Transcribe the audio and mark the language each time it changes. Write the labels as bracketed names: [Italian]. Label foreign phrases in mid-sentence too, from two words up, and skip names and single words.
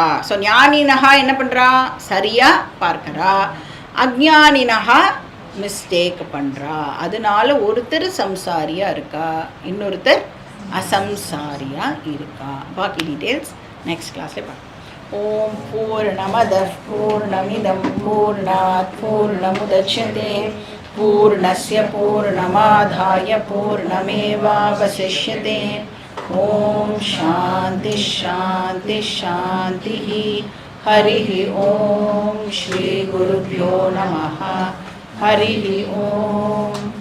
[Tamil] ஸோ ஞானினஹா என்ன பண்ணுறா, சரியாக பார்க்குறா, அஜ்ஞானினஹா மிஸ்டேக் பண்ணுறா. அதனால ஒருத்தர் சம்சாரியாக இருக்கா, இன்னொருத்தர் அசம்சாரியாக இருக்கா. பாக்கி [English] details next class [Tamil] பார்க்கலாம். [Sanskrit] ॐ पूर्णमदः पूर्णमिदं पूर्णात् पूर्णमुदच्यते पूर्णस्य पूर्णमादाय पूर्णमेवावशिष्यते. ॐ शान्ति शान्ति शान्ति. हरिः ॐ श्री गुरुभ्यो नमः. हरिः ॐ.